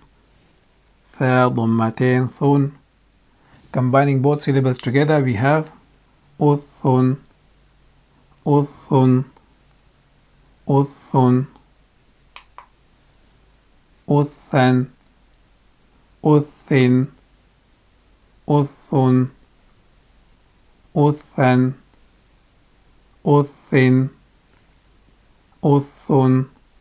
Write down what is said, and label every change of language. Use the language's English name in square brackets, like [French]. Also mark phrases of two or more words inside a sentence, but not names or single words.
[English] Tha, Dhammatain, Thun. Combining both syllables together we have Uthun, Uthun, Uthun, Uthan, Uthin, Uthun, Uthan, Uthin, Uthun,